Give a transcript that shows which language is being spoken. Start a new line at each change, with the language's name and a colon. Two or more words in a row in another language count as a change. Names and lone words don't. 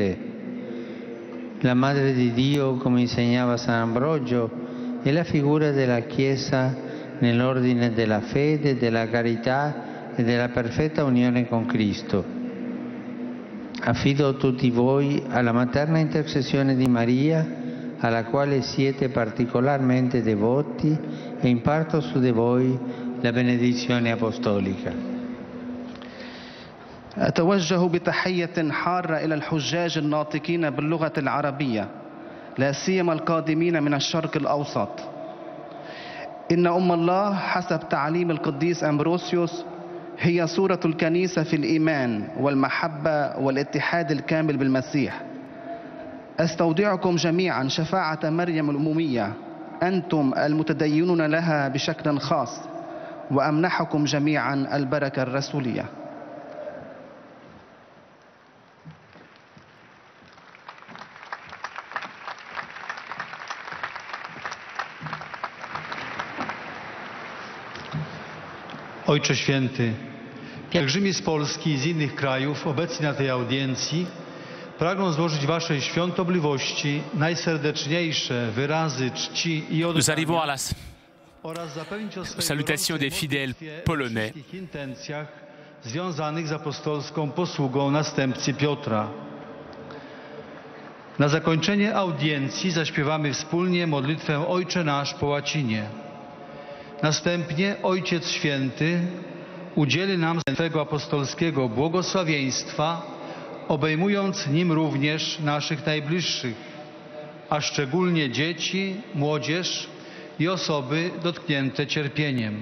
Italian: La Madre di Dio, come insegnava San Ambrogio, è la figura della Chiesa nell'ordine della fede, della carità e della perfetta unione con Cristo. Affido tutti voi alla materna intercessione di Maria, alla quale siete particolarmente devoti, e imparto su di voi la benedizione apostolica.
Arabic: أتوجه بتحية حارة إلى الحجاج الناطقين باللغة العربية، لا سيما القادمين من الشرق الأوسط. إن أم الله حسب تعليم القديس أمبروسيوس هي صورة الكنيسة في الإيمان والمحبة والاتحاد الكامل بالمسيح. أستودعكم جميعا شفاعة مريم الأمومية، أنتم المتدينون لها بشكل خاص، وأمنحكم جميعا البركة الرسولية.
Polish: Ojcze Święty, pielgrzymi z Polski i z innych krajów obecni na tej audiencji pragną złożyć Waszej świątobliwości najserdeczniejsze wyrazy czci i
French: Nous arrivons à
Polish: oddania.
French: Salutations des fidèles polonais.
Polish: Związanych z apostolską posługą następcy Piotra. Na zakończenie audiencji zaśpiewamy wspólnie modlitwę Ojcze Nasz po łacinie. Następnie Ojciec Święty udzieli nam swego apostolskiego błogosławieństwa, obejmując nim również naszych najbliższych, a szczególnie dzieci, młodzież i osoby dotknięte cierpieniem.